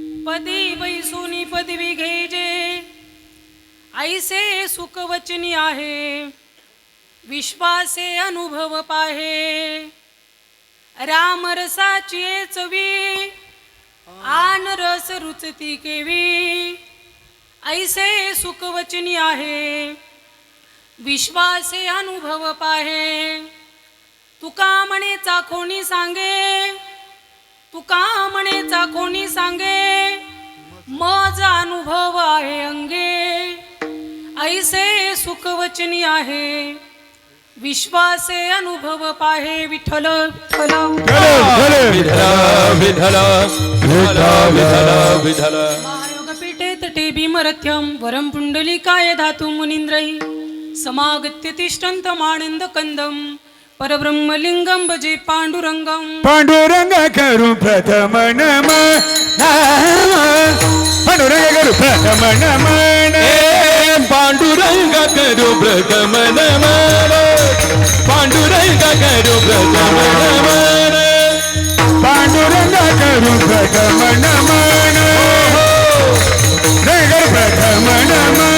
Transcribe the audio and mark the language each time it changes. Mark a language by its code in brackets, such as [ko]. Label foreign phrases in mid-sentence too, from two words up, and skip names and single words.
[mr] पदी बैसुनी पदवी घेजे ऐसे सुख वचनी आहे विश्वासे अनुभव पाहे राम रसाची चवी आन रस रुचती केवी ऐसे सुख वचनी आहे विश्वासे अनुभव पाहे तुका म्हणे चाखोनी सांगे तुका म्हणे चाखोनी सांगे माझा अनुभव आहे अंगे ऐसे सुख वचनी आहे विश्वासे अनुभव पाहे विठ्ठल [sa] विठ्ठल महायोग पीठे तटे भीमरथ्यम वरम पुंडलिकाय धातु मुनींद्रैः समागत्य तिष्ठन्तमानन्द कंदम परब्रह्मलिंगम भजे पांडुरंगम [mr] पांडुरंग करू प्रथम नमन पांडुरंग करू प्रथम नमन पांडुरंग करू प्रथम नमन पांडुरंग करू प्रथम नमन पांडुरंग करू प्रथम नमन नगर प्रथम नमन